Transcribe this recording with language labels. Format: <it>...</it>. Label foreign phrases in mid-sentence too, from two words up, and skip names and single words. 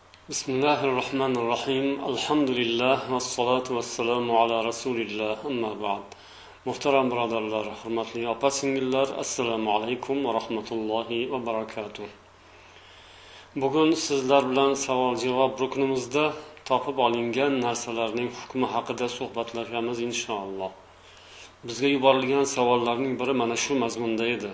<ar>بسم الله الرحمن الرحيم. الحمد لله والصلاة والسلام على رسول الله. أما بعد.</ar> <uz>Muhtaram birodarlar, hurmatli opa-singillar,</uz> <ar>السلام عليكم ورحمة الله وبركاته.</ar> <uz>Bugun sizlar bilan savol-javob ruknimizda topib olingan narsalarning hukmi haqida suhbatlashamiz inshaalloh. Bizga yuborilgan savollarning biri mana shu mazmunda edi.</uz>